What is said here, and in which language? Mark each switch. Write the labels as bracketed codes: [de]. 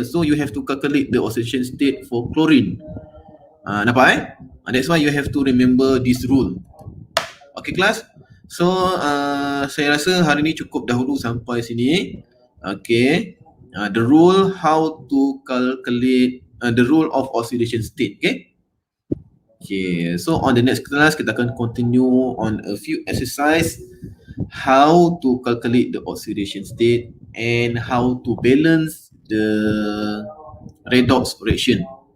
[en] So you have to calculate the oxidation state for chlorine. Nampak That's why you have to remember this rule. [ms] Okay kelas. So saya rasa hari ni cukup dahulu sampai sini. [en] Okay. The rule how to calculate the rule of oxidation state. Okay. Okay. So on the next class [ms] kita akan [en] continue on a few exercise how to calculate the oxidation state and how to balance the redox reaction.